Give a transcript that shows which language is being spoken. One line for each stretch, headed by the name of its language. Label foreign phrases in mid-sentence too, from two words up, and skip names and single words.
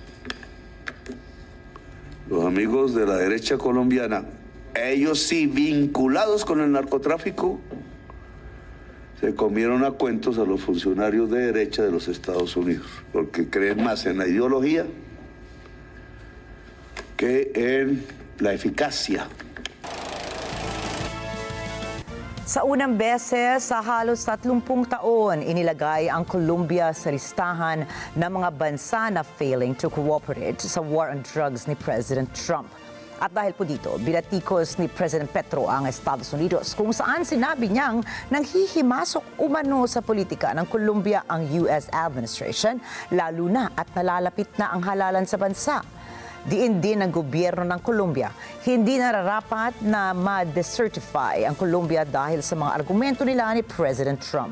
Spanish: Los amigos de la derecha colombiana, ellos sí vinculados con el narcotráfico, se comieron a cuentos a los funcionarios de derecha de los Estados Unidos, porque creen más en la ideología que en la eficacia.
Filipino: Sa unang beses sa halos 30 taon, inilagay ang Colombia sa listahan ng mga bansa na
English: failing to cooperate
Filipino: sa
English: war on drugs
Filipino: ni President Trump. At dahil po dito, binatikos ni President Petro ang Estados Unidos kung saan sinabi niyang nanghihimasok umano sa politika ng Colombia ang
English: US administration,
Filipino: lalo na at nalalapit na ang halalan sa bansa. Diin din ng gobyerno ng Colombia, hindi nararapat na ma-decertify ang Colombia dahil sa mga argumento nila ni President Trump.